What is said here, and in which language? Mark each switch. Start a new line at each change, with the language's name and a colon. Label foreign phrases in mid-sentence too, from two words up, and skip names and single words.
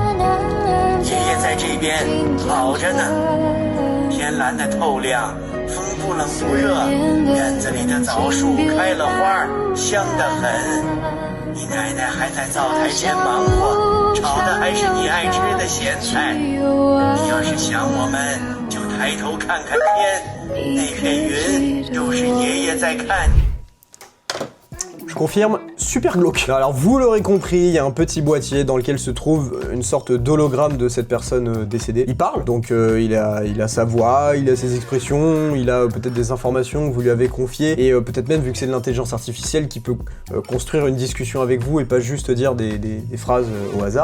Chinese: 爷爷在这边好着呢，天蓝得透亮，风不冷不热，院子里的枣树开了花，香得很。你奶奶还在灶台前忙活，炒的还是你爱吃的咸菜。你要是想我们，就抬头看看天，那片云就是爷爷在看你。
French: Je confirme, super glauque. Alors vous l'aurez compris, il y a un petit boîtier dans lequel se trouve une sorte d'hologramme de cette personne décédée. Il parle, donc il a sa voix, il a ses expressions, il a peut-être des informations que vous lui avez confiées, et peut-être même vu que c'est de l'intelligence artificielle qui peut construire une discussion avec vous et pas juste dire des phrases au hasard.